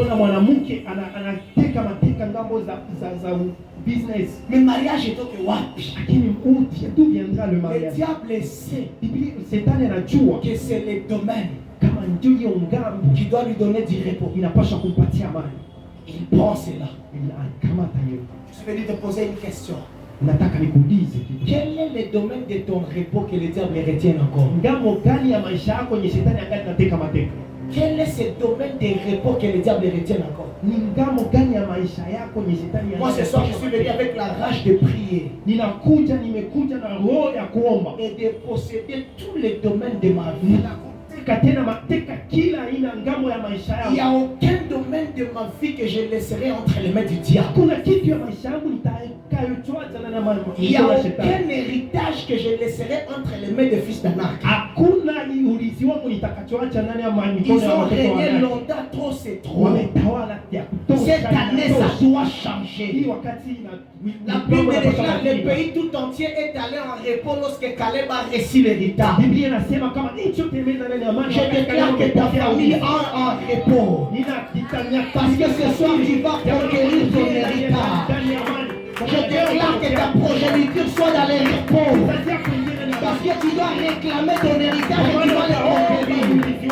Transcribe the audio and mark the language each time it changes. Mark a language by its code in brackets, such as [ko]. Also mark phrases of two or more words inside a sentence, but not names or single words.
[fr] Mais le mariage est ok, wapi. Le diable sait que c'est le domaine qui doit lui donner du repos. Il prend cela. [sw] anakamata hiyo. [fr] Je suis venu te poser une question. [sw] Nataka nikuulize kitu. [fr] Quel est le domaine de ton repos que le diable retienne encore? [sw] Ngambo gani ya maisha yako yenye shetani angali nateka mateka? [fr] Quel est ce domaine de repos que le diable retienne encore? [sw] Ni ngambo gani ya maisha yako yenye shetani [fr] Moi ce soir je suis venu avec la rage de prier [sw] nimekuja na roho ya kuomba [fr] et de posséder tous les domaines de ma vie. [sw] ninakuteka tena mateka kila aina ngambo ya maisha [fr] Il n'y a [sw] yako. [fr] aucun domaine de ma vie que je laisserai entre les mains du diable. [sw] Kuna kitu ya maisha yangu nitakayotoa na [fr] Il n'y a [sw] ya [fr] aucun [sw] shetani. [fr] héritage que je laisserai entre les mains des fils d'Anak. [sw] Hakuna urithi wangu nitakachoacha ndani ya mikono [fr] Ils [sw] ya [fr] ont [sw] watoto wa [fr] régné [sw] Anaki. [fr] longtemps, trop c'est trop. [sw] Wametawala ya kutosha. [fr] Cette année, ça [sw] inatosha. [fr] doit [sw] Hii [fr] changer. [sw] wakati [fr] La Bible déclare que le pays tout entier est allé en repos lorsque Caleb a reçu l'héritage. [sw] Biblia inasema kama nchi yote imeenda ndani ya amani. [fr] Je déclare que ta famille est en repos. Parce que ce soir, tu vas conquérir ton héritage. Je déclare que ta progéniture soit dans les repos. Parce que tu dois réclamer ton héritage et tu vas le conquérir.